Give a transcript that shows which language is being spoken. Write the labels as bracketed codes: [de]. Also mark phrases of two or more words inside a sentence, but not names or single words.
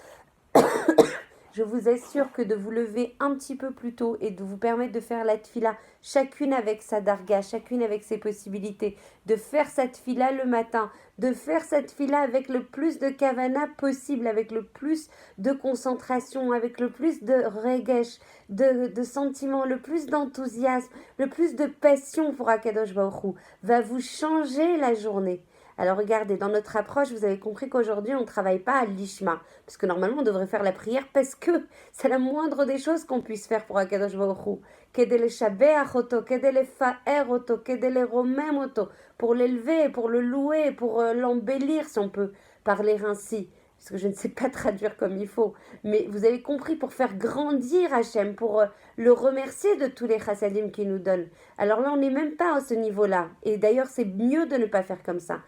[fr] Je vous assure que de vous lever un petit peu plus tôt et de vous permettre de faire la tfila, chacune avec sa darga, chacune avec ses possibilités, de faire cette tfila le matin, de faire cette tfila avec le plus de kavana possible, avec le plus de concentration, avec le plus de regesh, de sentiments, le plus d'enthousiasme, le plus de passion pour Akadosh Baruch Hu, va vous changer la journée. Alors regardez, dans notre approche, vous avez compris qu'aujourd'hui, on ne travaille pas à l'ishma. Parce que normalement, on devrait faire la prière parce que c'est la moindre des choses qu'on puisse faire pour Akadosh Baruch Hu. [he] כדי לשבח אותו, כדי לפאר אותו, כדי לרומם אותו. [fr] Pour l'élever, pour le louer, pour l'embellir, si on peut parler ainsi. Parce que je ne sais pas traduire comme il faut. Mais vous avez compris, pour faire grandir Hachem, pour le remercier de tous les chassadim qu'il nous donne. Alors là, on n'est même pas à ce niveau-là. Et d'ailleurs, c'est mieux de ne pas faire comme ça.